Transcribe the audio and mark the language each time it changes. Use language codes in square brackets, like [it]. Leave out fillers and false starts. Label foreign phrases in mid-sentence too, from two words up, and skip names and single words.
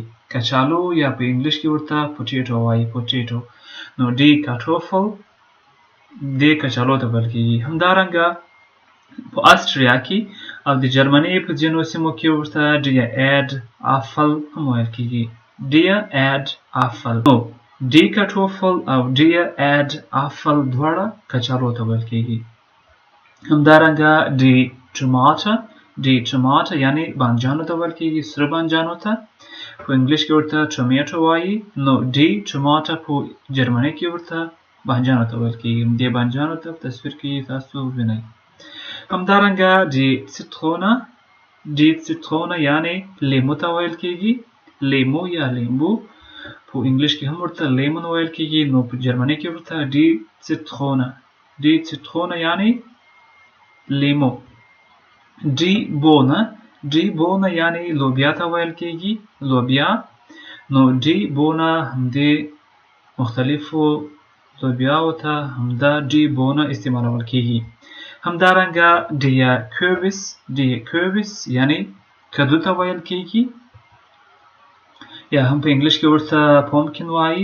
[ps] کچالو یا په انګلیش کې ورته potato وایي potato. نو [de] die Kartoffel [ps] دې کچالو ته ویل کېږي. همدارنګه په آسټریا کې او د جرمني په ځینو سیمو کې ورته [de] die Erdäpfel [ps] هم ویل کېږي. [de] die Erdäpfel. [ps] نو [de] die Kartoffel [ps] او [de] die Erdäpfel [ps] دواړه کچالو ته ویل کېږي. همدارنګه [de] die Tomate [ps] یعنی بانجانو ته ویل کېږي سره بانجانو ته. په انګلیش کې ورته tomato وایي. نو [de] die Tomate [ps] په جرمني کې ورته بانجانو ته ویل کېږي. دې بانجانو ته په تصویر کې تاسو وینئ. همدارنګه [de] die Zitrone [ps] یعنی لیمو ته ویل کېږي. لیمو یا لیمبو په انګلیش کې هم ورته lemon ویل کېږي. نو په جرمني کې ورته [de] die Zitrone [ps] یعنی لیمو. [de] die Bohne [ps] یعنی لوبیا ته ویل کېږي لوبیا. نو [de] die Bohne [ps] همدې مختلفو لوبیاو ته همدا [de] die Bohne [ps] استعمالول کېږي. همدارنګه [de] die Kürbis [ps] یعنی کدو ته ویل کېږي یا هم په انګلیش کې ورته pumpkin وایي.